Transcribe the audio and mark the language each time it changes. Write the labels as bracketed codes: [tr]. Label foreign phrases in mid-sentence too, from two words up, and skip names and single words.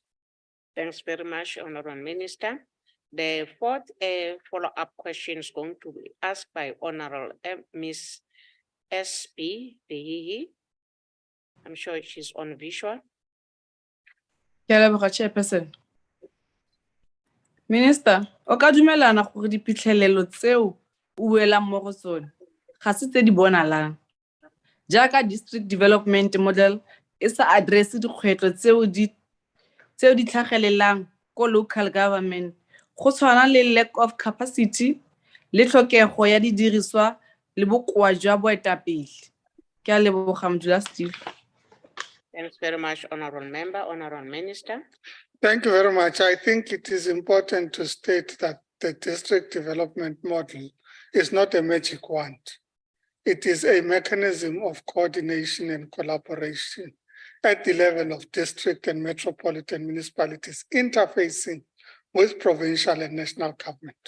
[en] Thanks very much, Honorable Minister. The fourth follow-up question is going to be asked by Honorable Ms. S.P. Behihi. I'm sure she's on visual. Chairperson. Minister, [tn] o ka dumelana gore diphitlhelelo tseo o buelang mo go tsone ga se tse di bonalang jaaka [en] district development model [tn] e sa address dikgwetlho tseo di tlhagelelang ko [en] local government, [tn] go tshwana le [en] lack of capacity [tn] le tlhokego ya didiriswa le bokoa jwa boetapele. Ke a leboga Modula Steve. [en] Thanks very much, Honorable Member. Honorable Minister. Thank you very much. I think it is important to state that the district development model is not a magic wand. It is a mechanism of coordination and collaboration at the level of district and metropolitan municipalities interfacing with provincial and national government.